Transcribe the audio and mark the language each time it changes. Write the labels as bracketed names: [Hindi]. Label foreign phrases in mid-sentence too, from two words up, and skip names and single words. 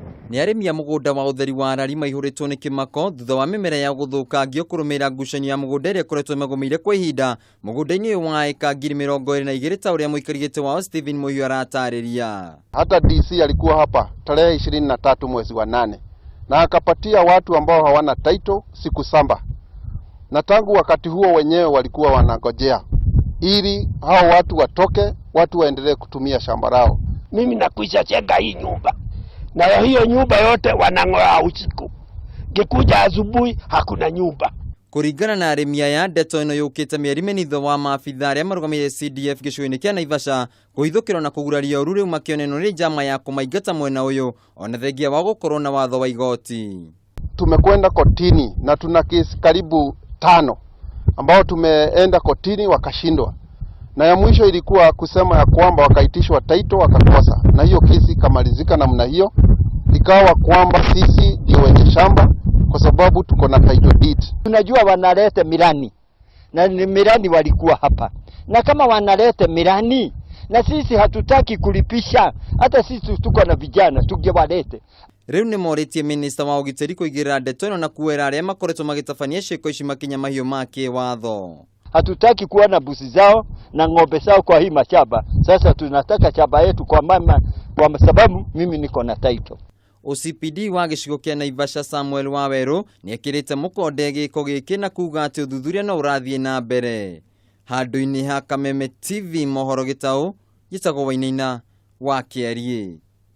[Kikuyu] Ni arimi ya mugunda wa utheri wa arari maihuritwo ni kimako thutha wa mimera ya guthukangio kurumira ngucanio ya mugunda iria ikoretwo imegomeire kwa ihinda mugunda-ini uyu wa eka 22,000 ta uria muikari giti wao Stephen Muhiu aratariria. [Swahili] Hata DC alikuwa hapa tarehe 23 mwezi wa 8 na akapatia watu ambao hawana title siku 7, na tangu wakati huo wenyewe walikuwa wanangojea ili hao watu watoke, watu waendelee kutumia shamba lao. Mimi nakuisha chenga hii nyumba, na hiyo nyumba yote wanang'oa usiku, gikuja asubuhi hakuna nyumba. [Kikuyu] Kuringana na arimi aya ndeto ino yukite mieri minitho wa maabitha aria marugamire CDF gicui-ini kia Naivasha kuhithukirwo na kuguraria uru riu makionenwo ni njama ya kumaingata mwena uyu ona thengia wa gukorwo na watho wa igoti. [Swahili] Tumekwenda kotini na tuna kesi karibu 5 ambao tumeenda kotini wakashindwa, na ya mwisho ilikuwa kusema ya kwamba wakaitishwa title wakakosa, na hiyo kesi kamalizika namna hiyo, ikawa kwamba sisi ndio wenye shamba kwa sababu tuko na [English] title deed. [Swahili] Tunajua wanalete mirani na mirani walikuwa hapa, na kama wanalete mirani na sisi hatutaki kulipisha, hata sisi tuko na vijana tungewalete. [Kikuyu] Riu ni moritie minister wa ugiteri kuigirira ndeto ino na kuwera aria makoretwo magitabania ciiko ici makinya mahiu make watho. [Swahili] Hatutaki kuona busi zao na ng'ombe zao kwa hii mashamba. Sasa tunataka shamba yetu kwa mama, kwa sababu mimi niko na title. [Kikuyu] OCPD wa gicigo kia Naivasha Samuel Waweru ni ekirite mukonde giko giki na kuga ati uthuthuria no urathie na mbere. Handu-ini ha Kameme TV mohoro gitau gitagwo Wainaina wa Kiarie.